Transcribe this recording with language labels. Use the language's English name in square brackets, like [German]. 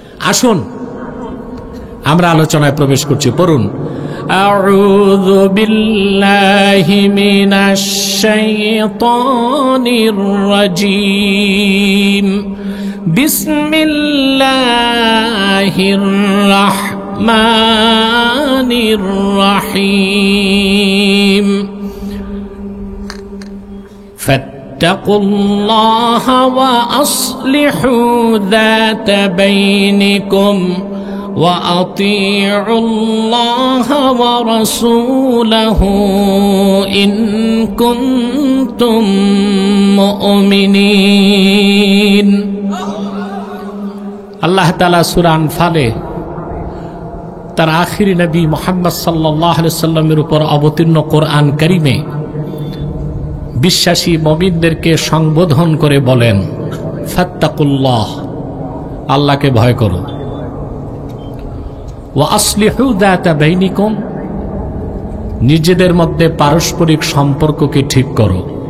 [Bangla] আসুন আমরা আলোচনায় প্রবেশ করছি। পড়ুন, আউযু বিল্লাহি মিনাশ শাইতানির রাজীম, বিসমিল্লাহির রাহমানির রাহিম। [Arabic] فاتقوا الله وأصلحوا ذات بينكم وأطيعوا الله ورسوله إن كنتم مؤمنين। [Bangla] আল্লাহ তাআলা সূরা আনফালে তার আখিরি নবী মুহাম্মদ সাল্লাল্লাহু আলাইহি ওয়াসাল্লামের উপর অবতীর্ণ কোরআন কারীমে বিশ্বাসী মুমিনদেরকে সম্বোধন করে বলেন, ফাত্তাকুল্লাহ, আল্লাহকে ভয় করো, ওয়া আসলিহু যাতা বাইনিকুম, নিজেদের মধ্যে পারস্পরিক সম্পর্ককে ঠিক করো,